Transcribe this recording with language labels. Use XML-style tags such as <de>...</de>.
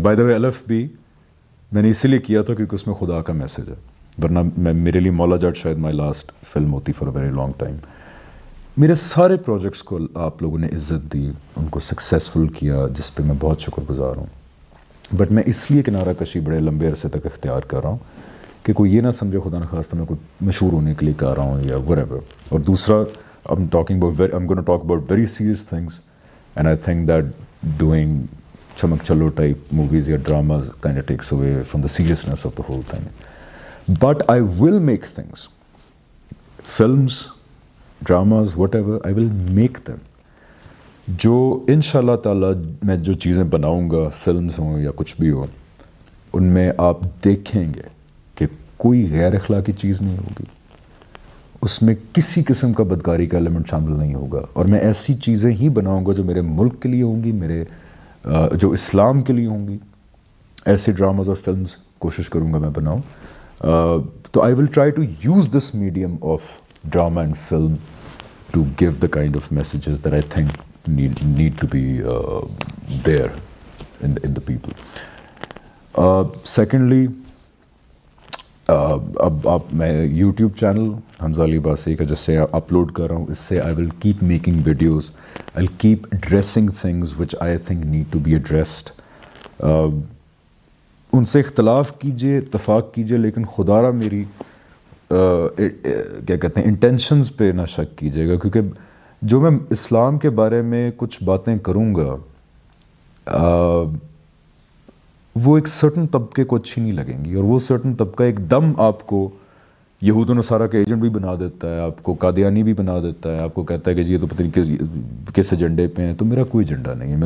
<en>by the way</en> <ur>الف بھی میں نے اسی لیے کیا تھا کیونکہ اس میں خدا کا میسج ہے، ورنہ میرے لیے مولا جٹ شاید</ur> <en>my last film</en> <ur>ہوتی</ur> <en>For a very long time.</en> <ur>میرے سارے پروجیکٹس کو آپ لوگوں نے عزت دی، ان کو سکسیزفل کیا، جس پہ میں بہت شکر گزار ہوں. بٹ میں اس لیے کنارہ کشی بڑے لمبے عرصے تک اختیار کر رہا ہوں کہ کوئی یہ نہ سمجھے خدا نخواستہ میں کوئی مشہور ہونے کے لیے کر رہا ہوں یا whatever. اور دوسرا،</ur> <en>I'm going to talk about very serious things, and I think that doing chamak chalo type movies or dramas kind of takes away from the seriousness of the whole thing. But I will make things, films, dramas, whatever, I will make them.</en> <ur>جو انشاءاللہ تعالیٰ میں جو چیزیں بناؤں گا، films ہوں یا کچھ بھی ہو، ان میں آپ دیکھیں گے کہ کوئی غیر اخلاقی چیز نہیں ہوگی، اس میں کسی قسم کا بدکاری کا ایلیمنٹ شامل نہیں ہوگا. اور میں ایسی چیزیں ہی بناؤں گا جو میرے ملک کے لیے ہوں گی، میرے جو اسلام کے لیے ہوں گی. ایسے ڈراماز اور فلمز کوشش کروں گا میں بناؤں. تو</ur> <en>I will try to use this medium of drama and film to give the kind of messages that I think need to be there in the people.</en> <ur>Secondly, اب میں یوٹیوب چینل حمزہ علی باسی کا جس سے اپلوڈ کر رہا ہوں، اس سے</ur> <en>I will keep making videos. I'll keep addressing things which I think need to be addressed.</en> <ur>ان سے اختلاف کیجئے، اتفاق کیجئے، لیکن خدا را میری کیا کہتے ہیں انٹینشنز پہ نہ شک کیجئے گا، کیونکہ جو میں اسلام کے بارے میں کچھ باتیں کروں گا وہ ایک سرٹن طبقے کو اچھی نہیں لگیں گی، اور وہ سرٹن طبقہ ایک دم آپ کو یہود و نصارہ کا ایجنٹ بھی بنا دیتا ہے، آپ کو قادیانی بھی بنا دیتا ہے، آپ کو کہتا ہے کہ یہ تو پتہ نہیں کس ایجنڈے پہ ہیں. تو میرا کوئی ایجنڈا نہیں ہے.</ur>